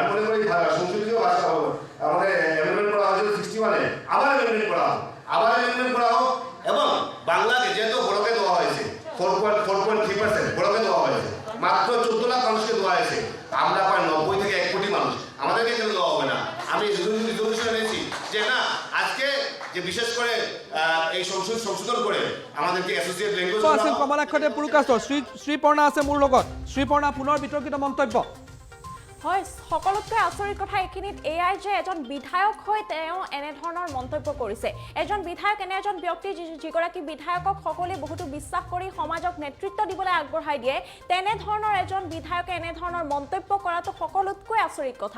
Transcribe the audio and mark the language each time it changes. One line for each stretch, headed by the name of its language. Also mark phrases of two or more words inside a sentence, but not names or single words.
Bangla: আমি মনে করি সংশোধিত ভাষা আমাদের অ্যামেন্ডমেন্ট করা হয়েছিল 61-এ, আবার অ্যামেন্ডমেন্ট করা হোক, এবং বাংলাকে যেহেতু বড়কে দেওয়া হয়েছে 4.3% বড়কে দেওয়া হয়েছে, মাত্র 14 লাখ মানুষকে দেওয়া হয়েছে, আমরা প্রায় 90 থেকে 1 কোটি মানুষ, আমাদেরকে কেন দেওয়া হবে না? আমি রিজলিউশন এনেছি যে না, আজকে যে বিশেষ করে এই সংশোধন করে আমাদেরকে
English: associate language
Assamese: আছিল কমলাক্ষদেৱ পুৰকাস্তৰ শ্ৰীপৰ্ণা আছে মোৰ লগত। শ্ৰীপৰ্ণা, পুনৰ বিতৰ্কিত মন্তব্য। হয়, সকলোতকৈ আচৰিত কথা এইখিনিত এয়াই যে এজন বিধায়ক হৈ তেওঁ এনেধৰণৰ মন্তব্য কৰিছে। এজন বিধায়ক এনে এজন ব্যক্তি যিগৰাকী বিধায়কক সকলোৱে বহুতো বিশ্বাস কৰি সমাজক নেতৃত্ব দিবলৈ আগবঢ়াই দিয়ে, তেনেধৰণৰ এজন বিধায়কে এনেধৰণৰ মন্তব্য কৰাটো সকলোতকৈ আচৰিত কথা।